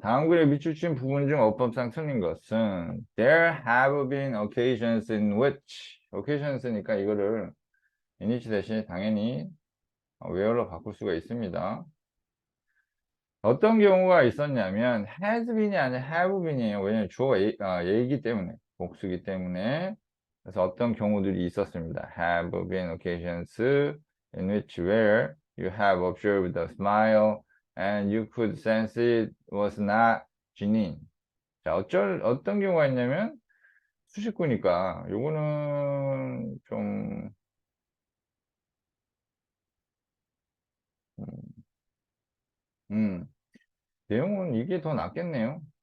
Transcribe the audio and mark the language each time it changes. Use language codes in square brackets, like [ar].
[ko] 다음 글에 밑줄친 부분 중 어법상 틀린 것은 [en] There have been occasions in which [ko] occasions니까 이거를 in which 대신에 당연히 where로 바꿀 수가 있습니다. 어떤 경우가 있었냐면 has been이 아니라 have been이에요. 왜냐면 주어가 예이기 때문에 복수기 때문에 그래서 어떤 경우들이 있었습니다. [en] Have been occasions in which where you have observed a smile and you could sense it was not genuine. [ko] 자, 어떤 경우가 있냐면 수식구니까 요거는 좀 음, 내용은 이게 더 낫겠네요.